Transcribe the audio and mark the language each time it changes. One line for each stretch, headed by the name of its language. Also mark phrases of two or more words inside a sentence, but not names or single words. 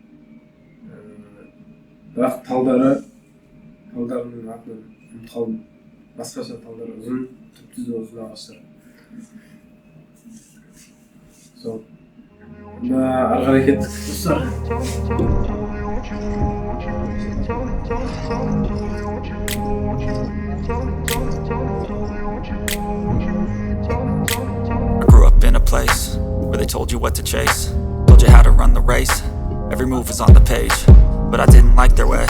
Kazakh: Бірақ талдарының атынан ұмытып қалдым. Басқаша талдар ұзын, түп-түзу ұзын ағаштар. Сол. Онда ары қарай кеттік достар.
English: I grew up in a place where they told you what to chase, told you how to run the race. Every move was on the page, but I didn't like their way.